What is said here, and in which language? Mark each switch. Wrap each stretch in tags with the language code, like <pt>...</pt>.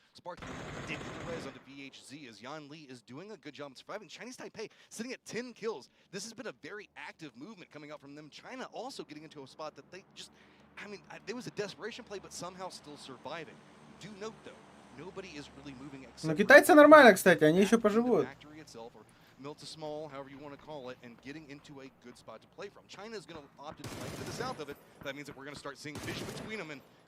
<en>Sparking did get the res onto VHZ as Yan Li is doing a good job of surviving. Chinese Taipei sitting at 10 kills. This has been a very active movement coming out from them. China also getting into a spot that they just, I mean, there was a desperation play, but somehow still surviving. Do note though, nobody is really moving.</en> <ru>Но китайцы нормально, кстати, они еще поживут.</ru> <en>Milta small, however you want to call it, and getting into a good spot to play from. China is going to opt to play to the south of it. That means that we're going to start seeing vision between them, and</en>